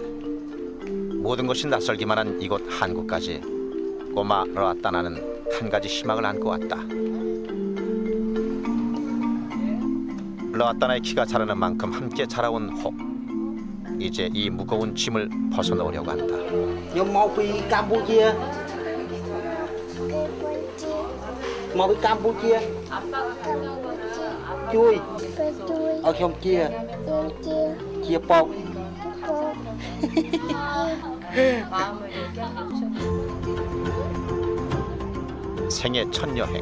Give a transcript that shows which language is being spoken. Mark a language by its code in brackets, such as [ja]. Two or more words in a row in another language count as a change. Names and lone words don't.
[ko] 모든 것이 낯설기만 한 이곳 한국까지 꼬마 러아따나는 한 가지 희망을 안고 왔다. 러아따나의 키가 자라는 만큼 함께 자라온 혹. 이제 이 무거운 짐을 벗어놓으려고 한다. [km] ខ្ញុំមកពីកម្ពុជាមកពីកម្ពុជាជួយឲ្យខ្ញុំជាប៉ោក [ko] 생애 첫 여행.